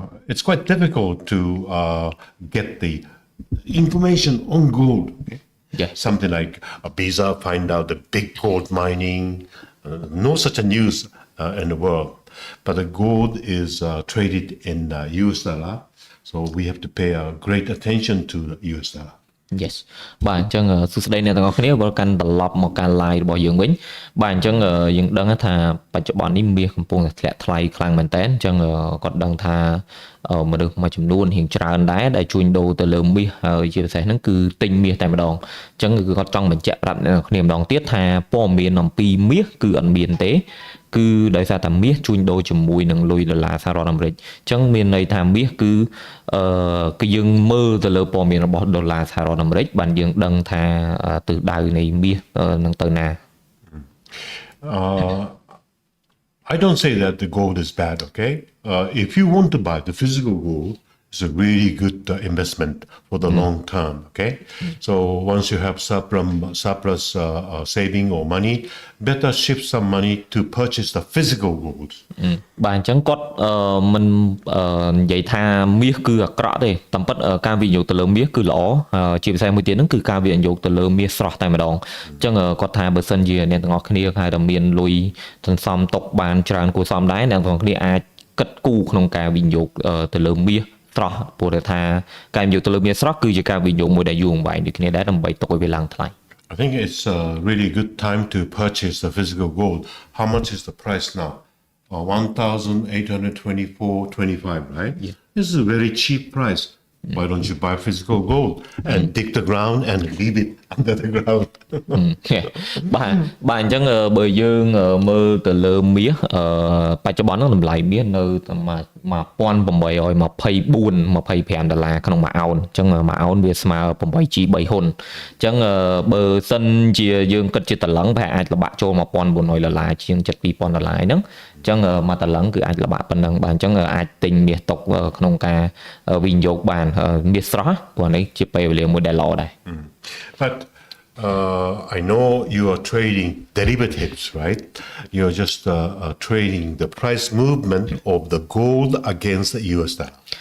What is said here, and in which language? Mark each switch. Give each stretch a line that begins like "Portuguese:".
English: It's quite difficult to get the information on gold. Okay? Yeah. Something like a Visa find out the big gold mining. No such a news in the world. But the gold is traded in US dollar. So we have to pay great attention to the US dollar.
Khmer: Yes បាទអញ្ចឹងសួស្តីអ្នកទាំងអស់គ្នាវិលកាន់ត្រឡប់មកការ live របស់យើងវិញបាទអញ្ចឹងយើងដឹងថាបច្ចុប្បន្ននេះមាសកំពុងតែធ្លាក់ថ្លៃខ្លាំងមែនតើអញ្ចឹងគាត់ដឹងថា មនុស្សមួយចំនួនរៀងច្រើនដែរដែលជួញដូរទៅលើមាសហើយជាពិសេសហ្នឹងគឺទិញមាសតែម្ដងអញ្ចឹងគឺគាត់ចង់បញ្ជាក់ប្រាប់អ្នកគ្នាម្ដងទៀតថាព័ត៌មានអំពីមាសគឺអត់មានទេគឺដោយសារតែមាសជួញដូរជាមួយនឹងលុយដុល្លារសហរដ្ឋអាមេរិកអញ្ចឹងមានន័យថាមាសគឺយើងមើលទៅលើព័ត៌មានរបស់ដុល្លារសហរដ្ឋអាមេរិកបានយើងដឹងថាទិសដៅនៃមាសនឹងទៅណា
English: I don't say that the gold is bad, okay? If you want to buy the physical gold, it's a really good investment for the long term, okay? So once you have surplus saving or money, better shift some money to purchase the physical gold.
Khmer: បាទអញ្ចឹងគាត់មិននិយាយថាមាសគឺអាក្រក់ទេតាមពិតការវិនិយោគទៅលើមាសគឺល្អជាពិសេសមួយទៀតហ្នឹងគឺការវិនិយោគទៅលើមាសស្រស់តែម្ដងអញ្ចឹងគាត់ថាបើសិនជាអ្នកទាំងអស់គ្នាហៅថាមានលុយសន្សំទុកបានច្រើនគួរសមដែរអ្នកទាំងអស់គ្នាអាចគិតគូរក្នុងការវិនិយោគទៅលើមាសស្រស់ព្រោះថាការវិនិយោគទៅលើមាសស្រស់គឺជាការវិនិយោគមួយដែលយូរអង្វែងដូចគ្នាដែរដើម្បីទុកឲ្យវាឡើងថ្លៃ
English: I think it's a really good time to purchase the physical gold. How much is the price now? 1,824.25, right? Yeah. This is a very cheap price. Why don't you buy physical gold and dig the ground and leave it under the ground?
Khmer: បាទអញ្ចឹងបើយើងមើលទៅលើមាសបច្ចុប្បន្នហ្នឹងតម្លៃមាសនៅតែ1824-25 ដុល្លារក្នុងមួយអោនអញ្ចឹងមួយអោនវាស្មើ 8G 3ហ៊ុនអញ្ចឹងបើសិនជាយើងគិតជាតឡឹងប្រហែលអាចល្បាក់ចូល $1,400 ជាង $2,000 ហ្នឹងអញ្ចឹងមួយតឡឹងគឺអាចល្បាក់ប៉ុណ្ណឹងបាទអញ្ចឹងអាចទិញមាសទុកក្នុងការវិនិយោគបានមាសស្រស់ព្រោះនេះជាពេលវេលាមួយដែលល្អដែរ
English: But I know you are trading derivatives, right? You're just trading the price movement of the gold against the US dollar.